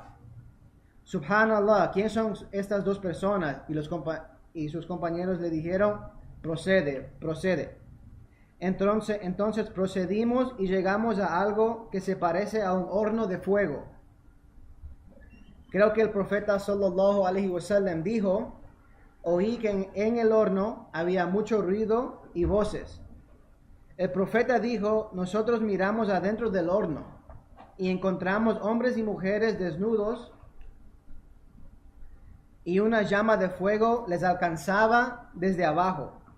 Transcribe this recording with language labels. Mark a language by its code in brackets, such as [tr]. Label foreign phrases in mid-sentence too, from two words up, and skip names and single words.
[es] Subhanallah, ¿quién son estas dos personas? Y sus compañeros le dijeron: procede. Entonces procedimos y llegamos a algo que se parece a un horno de fuego. Creo que el profeta [ar] صلى الله عليه وسلم [es] dijo: oí que en el horno había mucho ruido y voces. El profeta dijo: nosotros miramos adentro del horno y encontramos hombres y mujeres desnudos, y una llama de fuego les alcanzaba desde abajo.